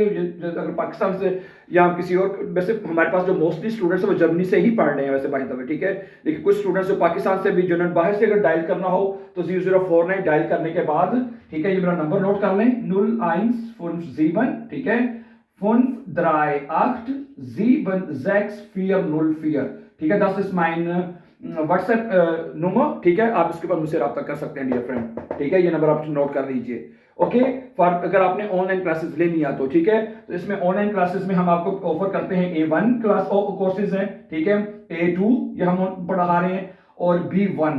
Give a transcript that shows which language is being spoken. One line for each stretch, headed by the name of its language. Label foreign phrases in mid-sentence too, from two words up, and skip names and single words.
Hindi: अगर पाकिस्तान से या किसी और, वैसे हमारे पास जो मोस्टली स्टूडेंट्स हैं वो जर्मनी से ही पढ़ रहे हैं वैसे
English: by the way.
Hindi: ठीक है, लेकिन कुछ स्टूडेंट्स जो पाकिस्तान से भी, जिन्होंने बाहर से अगर डायल करना हो तो 0049 डायल करने के बाद, ठीक है, ये मेरा नंबर नोट कर लें, 0157, ठीक है, 538 76404। ठीक है,
German: das ist mein व्हाट्सएप नंबर।
Hindi: ठीक है, आप इसके ऊपर मुझसे रब्ता कर सकते हैं
English: dear friend.
Hindi: ठीक है, ये नंबर आप नोट कर लीजिए। ओके, फॉर अगर आपने
English: online classes
Hindi: लेनी है तो ठीक है, तो इसमें
English: online classes
Hindi: में हम आपको ऑफर करते हैं A1
English: class courses
Hindi: हैं। ठीक है, A2 ये हम पढ़ा रहे हैं, और B1।